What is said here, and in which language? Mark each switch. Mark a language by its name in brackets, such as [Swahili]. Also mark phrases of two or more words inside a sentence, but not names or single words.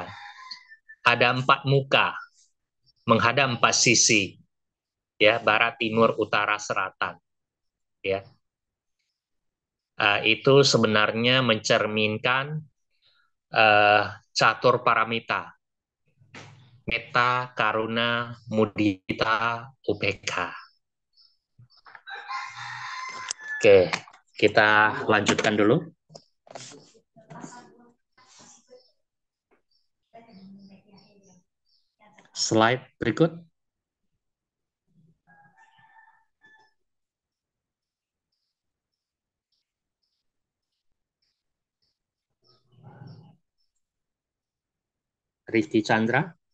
[Indonesian] Ada 4 muka, menghadap 4 sisi. Ya, barat, timur, utara, selatan. Ya. Itu sebenarnya mencerminkan [Pali] catur paramita. Metta, karuna, mudita, upekha. [Indonesian] Oke, kita lanjutkan dulu. Slide berikut. Rifki Chandra.